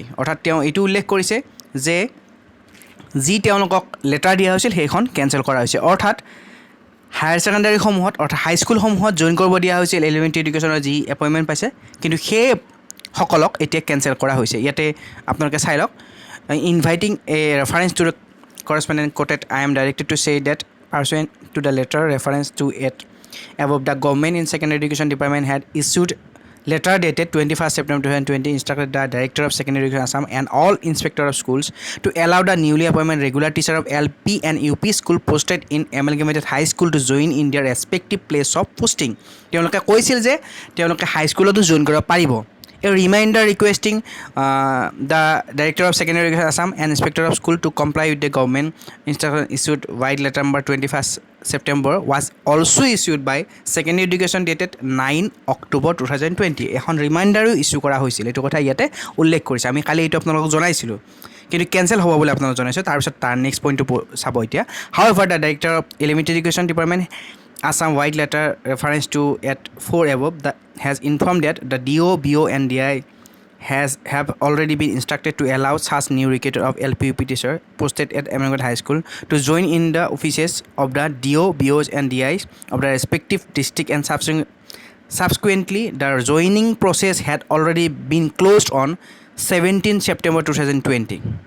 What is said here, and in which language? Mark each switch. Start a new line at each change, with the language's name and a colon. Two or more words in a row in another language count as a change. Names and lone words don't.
Assamese: অৰ্থাৎ তেওঁ এইটো উল্লেখ কৰিছে যে যি তেওঁলোকক লেটাৰ দিয়া হৈছিল সেইখন কেঞ্চেল কৰা হৈছে। অৰ্থাৎ
English: higher secondaryসমূহত
Assamese: অৰ্থাৎ হাইস্কুলসমূহত জইন কৰিব দিয়া হৈছিল
English: elementary educationৰ
Assamese: যি এপইণ্টমেণ্ট পাইছে, কিন্তু সেইসকলক এতিয়া কেঞ্চেল কৰা হৈছে। ইয়াতে আপোনালোকে চাই লওক,
English: inviting a reference to the correspondent quoted, I am directed to say that pursuant to the letter reference to it above, the government in secondary education department had issued letter dated 21 September 2020 instructed the director of secondary education Assam and all inspector of schools to allow the newly appointed regular teacher of LP and UP school posted in amalgamated high school to join in their respective place of posting.
Assamese: তেওঁলোকে কৈছিল যে তেওঁলোকে
English: high schoolতো
Assamese: জইন কৰিব পাৰিব।
English: A reminder requesting the Director of Secondary Education Assam and Inspector of School to comply with the government instruction issued white letter number 21 September was also issued by Secondary Education dated 9 October 2020.
Assamese: এখন ৰিমাইণ্ডাৰো ইছ্যু কৰা হৈছিল, এইটো কথা ইয়াতে উল্লেখ কৰিছে। আমি কালি এইটো আপোনালোকক জনাইছিলোঁ, কিন্তু কেঞ্চেল হ'ব বুলি আপোনালোকক জনাইছোঁ। তাৰপিছত তাৰ
English: next pointটো
Assamese: চাব এতিয়া।
English: However, the Director of Elementary Education Department Assam white letter reference to at 4 above has informed that the DO, BO and DI have already been instructed to allow such new recruiter of LPUP teacher posted at Amalgamated High School to join in the offices of the DO, BOs and DIs of the respective district, and subsequently the joining process had already been closed on 17 September 2020.